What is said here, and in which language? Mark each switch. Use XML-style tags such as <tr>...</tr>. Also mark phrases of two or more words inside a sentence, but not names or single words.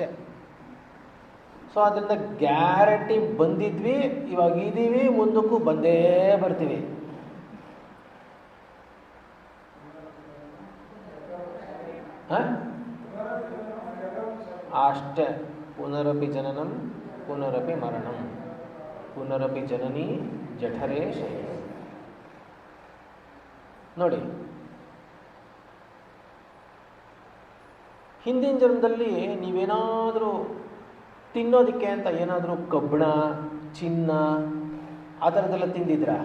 <kn>ಸೊ ಅದರಿಂದ ಗ್ಯಾರಂಟಿ ಬಂದಿದ್ವಿ, ಇವಾಗ ಇದ್ದೀವಿ, ಮುಂದಕ್ಕೂ ಬಂದೇ ಬರ್ತೀವಿ. ಅಷ್ಟೇ.</kn> <sa>ಪುನರಪಿ ಜನನಂ ಪುನರಪಿ ಮರಣಂ ಪುನರಪಿ ಜನನಿ ಜಠರೇ ಶಯನ.</sa> <kn>ನೋಡಿ, ಹಿಂದಿನ ಜನ್ಮದಲ್ಲಿ ನೀವೇನಾದರೂ ತಿನ್ನೋದಕ್ಕೆ ಅಂತ ಏನಾದರೂ ಕಬ್ಬಣ, ಚಿನ್ನ ಆ ಥರದ್ದೆಲ್ಲ ತಿಂದಿದ್ರಾ?</kn>